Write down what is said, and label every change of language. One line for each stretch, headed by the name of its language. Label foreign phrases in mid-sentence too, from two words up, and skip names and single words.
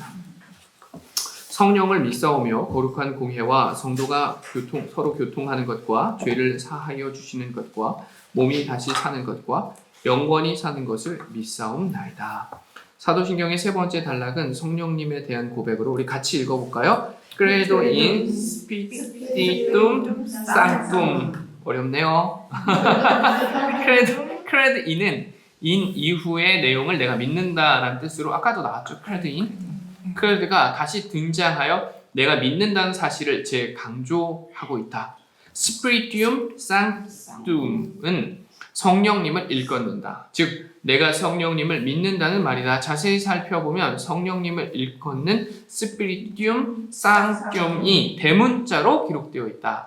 Korean: 성령을 믿사오며 거룩한 공회와 성도가 서로 교통하는 것과 죄를 사하여 주시는 것과 몸이 다시 사는 것과 영원히 사는 것을 믿사옵나이다. 사도신경의 세 번째 단락은 성령님에 대한 고백으로 우리 같이 읽어볼까요?
Latin: Credo in Spiritum Sanctum.
Korean: 어렵네요.
Latin: Credo in
Korean: 은 in 이후의 내용을 내가 믿는다라는 뜻으로 아까도 나왔죠.
Latin: Credo in.
Korean: Credo가 다시 등장하여 내가 믿는다는 사실을 재강조하고 있다.
Latin: Spiritum Sanctum
Korean: 은 성령님을 일컫는다. 즉 내가 성령님을 믿는다는 말이다. 자세히 살펴보면 성령님을 일컫는
Latin: Spiritum Sanctum
Korean: 이 대문자로 기록되어 있다.